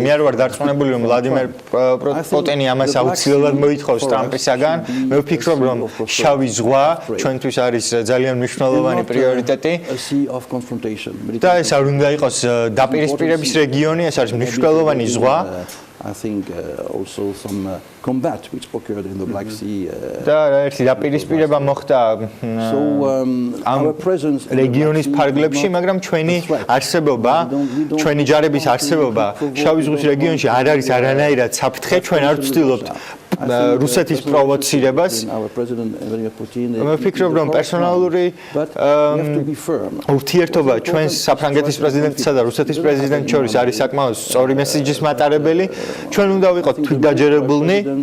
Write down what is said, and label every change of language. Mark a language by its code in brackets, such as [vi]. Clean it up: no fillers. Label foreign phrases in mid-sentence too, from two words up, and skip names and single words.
[ka] მე არ ვარ დარწმუნებული, რომ ვლადიმერ პუტინი ამას აუცილებლად მოითხოვს ტრამპისაგან. მე ვფიქრობ, რომ შავი ზღვა ჩვენთვის არის ძალიან მნიშვნელოვანი პრიორიტეტი. და ეს არ უნდა იყოს დაპირისპირების რეგიონი, ეს არის მნიშვნელოვანი ზღვა. [en] I think also some combat which occurred in the Black Sea. [ka] და ერთი დაპირისპირება მოხდა [en] our presence [ka] რეგიონის ფარგლებში, მაგრამ ჩვენი არსებობა, ჩვენი ჯარების არსებობა შავი ზღვის რეგიონში არ არის არანაირად საფრთხე. ჩვენ არ ვცდილობთ რუსეთის პროვოცირებას მე ვფიქრობ რომ პერსონალური ურთიერთობა ჩვენს საფრანგეთის პრეზიდენტსა და რუსეთის პრეზიდენტს შორის არის საკმაოდ სწორი მესიჯის მატარებელი ჩვენ უნდა ვიყოთ თვითდაჯერებულნი